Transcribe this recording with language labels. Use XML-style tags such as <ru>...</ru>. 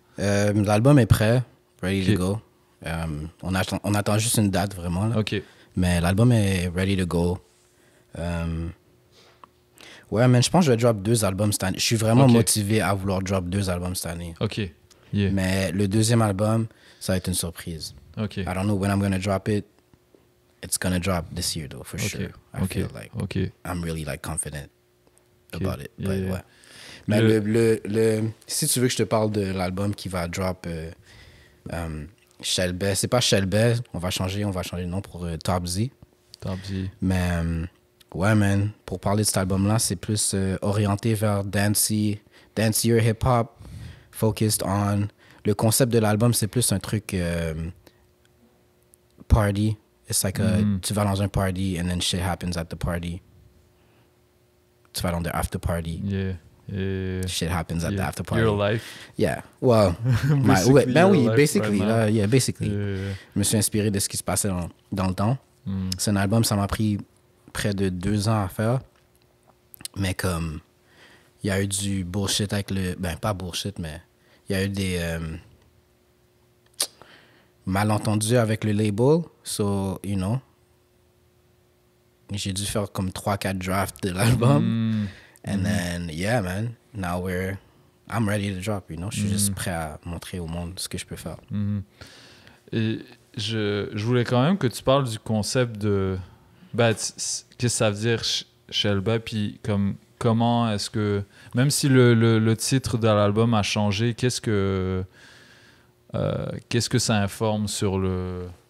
<fr>L'album est prêt,</fr> <en>ready to go.</en> <fr>On attend juste une date vraiment. Là. OK. Mais l'album est</fr> <en>ready to go.</en> <fr>Ouais, man, je pense que je vais drop 2 albums cette année. Je suis vraiment motivé à vouloir drop 2 albums cette année.</fr> <en>OK. Yeah.</en> <fr>Mais le deuxième album, ça va être une surprise. OK.</fr> <en>I don't know when I'm going to drop it. It's going to drop this year, though, for sure. I feel like I'm really, like, confident about it. But, ouais.</en> <fr>Mais si tu veux que je te parle de l'album qui va drop Shelby, c'est pas Shelby, on va changer le nom pour Top Z. Top Z. Mais ouais, man, pour parler de cet album-là, c'est plus orienté vers dancier hip-hop,</fr> <en>focused on...</en> <fr>Le concept de l'album, c'est plus un truc party.</fr> <en>It's like</en> <fr>tu vas dans un party</fr> <en>and then shit happens at the party.</en> <fr>Tu vas dans</fr> <en>the after party. Yeah. Shit happens at the after party. Your life. Yeah. Well, basically. Right basically. Yeah.</en> <fr>Je me suis inspiré de ce qui se passait dans le temps. C'est un album, ça m'a pris près de 2 ans à faire. Mais comme, il y a eu du bullshit avec le... Ben, pas bullshit, mais il y a eu des malentendus avec le label.</fr> <en>So, you know,</en> <fr>j'ai dû faire comme 3-4 drafts de l'album.</fr> <en>And then, yeah, man, now I'm ready to drop, you know.</en> <fr>Je suis juste prêt à montrer au monde ce que je peux faire. Et je voulais quand même que tu parles du concept de... Ben, qu'est-ce que ça veut dire, Shelby, puis comment est-ce que... Même si le titre de l'album a changé, qu'est-ce que ça informe sur le...</fr>